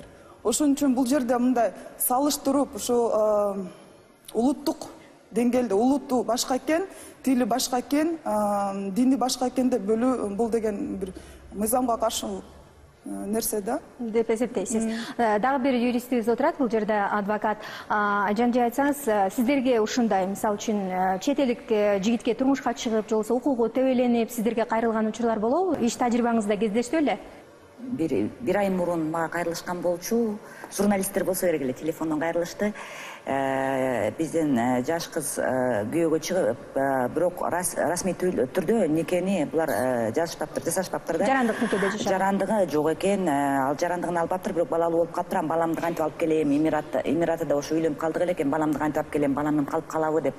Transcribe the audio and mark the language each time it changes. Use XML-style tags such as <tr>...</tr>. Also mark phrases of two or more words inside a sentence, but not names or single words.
<ky>Ошон үчүн бул жерде мындай салыштырып, ушу улуттук деңгээлде улуту башка экен, тили башка экен, дини башка экен деп бөлүү, бул деген бир мыйзамга каршы нерсе да деп эсептейсиз. Дагы бир юристибиз отурат бул жерде, адвокат. Айжанжи, айтсаңыз, сиздерге ушундай, мисалы үчүн чет элдик жигитке турмушка чыгып, же болбосо укугу тебеленип сиздерге кайрылган учурлар болобу? Иш тажрыйбаңызда кездештү беле? Бир ай мурун мага кайрылышкан болчу, журналисттер болсо керек эле телефондон кайрылышты. Биздин жаш кыз күйөөгө чыгып, бирок расмий түрдө никени булар жасашпаптыр да. Жарандык никеде жашашат. Жарандыгы жок экен, ал жарандыгын алып аптыр, бирок балалуу болуп калыптыр. Баламды кантип алып келем, Эмиратта ошо үйлөнүп калдык эле экен, баламды кантип алып келем, баламдын калып калабы деп.</ky>